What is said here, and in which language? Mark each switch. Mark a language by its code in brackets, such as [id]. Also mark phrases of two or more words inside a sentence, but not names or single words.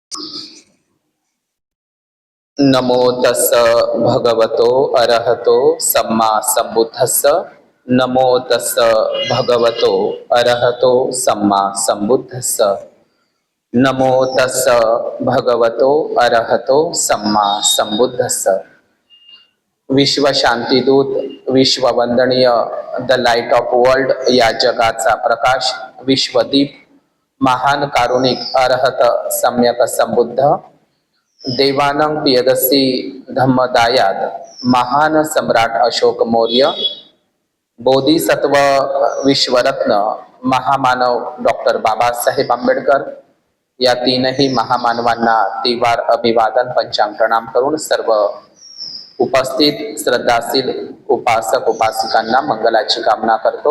[pi] नमो तस् भगवतो अरहतो सम्मा संबुद्धस्स। नमो तस् भगवतो अरहतो सम्मा संबुद्धस्स। नमो तस् भगवतो अरहतो सम्मा संबुद्धस्स। [mr] विश्व शांतीदूत, विश्व वंदनीय, [en] the light of world [mr] या जगाचा प्रकाश, विश्वदीप, महान कारुणिक अरहत सम्यक संबुद्ध, देवानंग पियदसी धम्मदायाद, महान सम्राट अशोक मौर्य, बोधिसत्व विश्वरत्न महामानव डॉक्टर बाबासाहेब आंबेडकर या तीनही महामानवांना तिवार अभिवादन पंचांग प्रणाम करून सर्व उपस्थित श्रद्धाशील उपासक उपासिकांना मंगलाची कामना करतो।